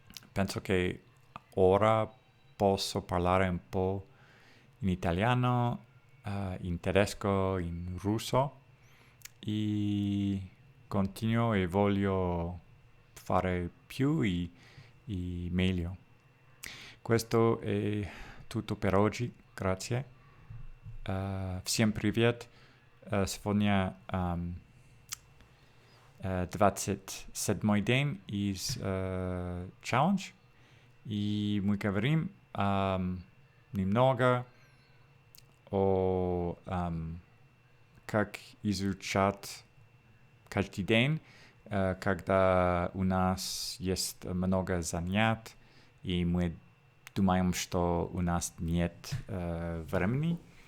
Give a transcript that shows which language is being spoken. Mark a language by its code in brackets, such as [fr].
[it] penso che ora posso parlare un po' in italiano, in tedesco, in russo e continuo e voglio fare più e meglio. Questo è tutto per oggi, grazie. [ru] Всем привет. Сегодня 27-й день из challenge. И мы говорим немного о как изучать каждый день, когда у нас есть много занятий, и мы думаем, что у нас нет времени.